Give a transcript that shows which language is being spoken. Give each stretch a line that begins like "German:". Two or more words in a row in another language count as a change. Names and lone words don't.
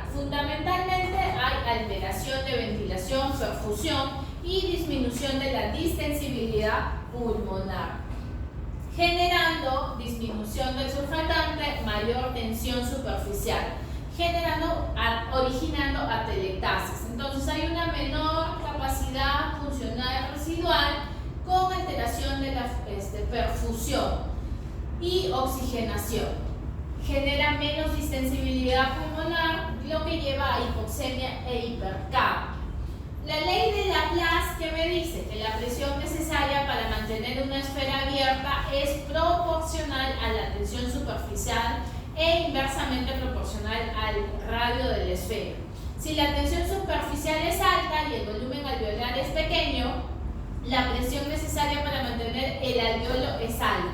Spanish: Fundamentalmente hay alteración de ventilación, perfusión y disminución de la distensibilidad pulmonar, generando disminución del surfactante, mayor tensión superficial, originando atelectasis. Entonces hay una menor capacidad funcional residual con alteración de la perfusión y oxigenación. Genera menos distensibilidad pulmonar, lo que lleva a hipoxemia e hipercapnia. La ley de Laplace, que me dice que la presión necesaria para mantener una esfera abierta es proporcional a la tensión superficial e inversamente proporcional al radio de la esfera. Si la tensión superficial es alta y el volumen alveolar es pequeño, la presión necesaria para mantener el alveolo es alta.